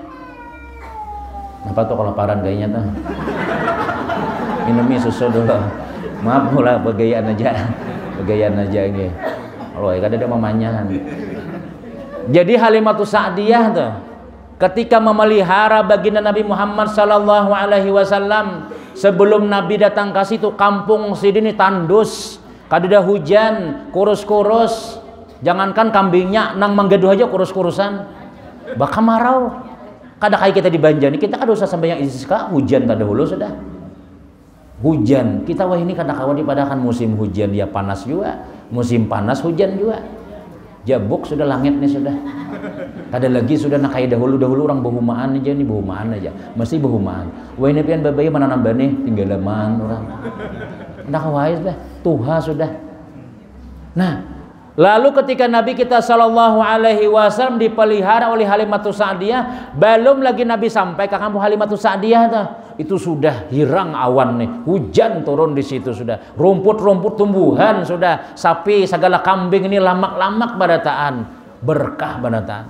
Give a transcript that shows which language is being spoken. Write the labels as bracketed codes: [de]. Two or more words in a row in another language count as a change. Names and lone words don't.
[bjn] Apa tuh kelaparan kayaknya tuh? Minumi susu dulu. Maaf lah begayaan aja ini. Kalau kada ada mamanyahan. Jadi Halimatus Sa'diyah tuh ketika memelihara baginda Nabi Muhammad [ar] sallallahu alaihi wasallam [bjn] sebelum Nabi datang ke situ kampung sidini tandus, kada ada hujan, kurus-kurus. Jangankan kambingnya nang menggaduh aja kurus-kurusan. Bakal marau. Kada kayak kita di Banjar kita kada usah sampai yang istisqa, hujan kada hulu sudah. Hujan. Kita wah ini kada kawan dipadakan musim hujan dia panas juga, musim panas hujan juga. Jabuk sudah langit nih sudah. Kada lagi sudah nak kayak dahulu orang behumaan aja nih, behumaan aja. Mesti behumaan. Wah ini pian babai mana nambah nih tinggal leman orang. Ndak wais dah. Tuha sudah. Nah, lalu ketika Nabi kita [ar] sallallahu alaihi wasallam [bjn] dipelihara oleh Halimatus Sa'diyah, belum lagi Nabi sampai ke kampung Halimatus Sa'diyah tuh. Itu sudah hirang awan nih, hujan turun di situ sudah, rumput-rumput tumbuhan sudah, sapi segala kambing ini lamak-lamak barataan, berkah barataan.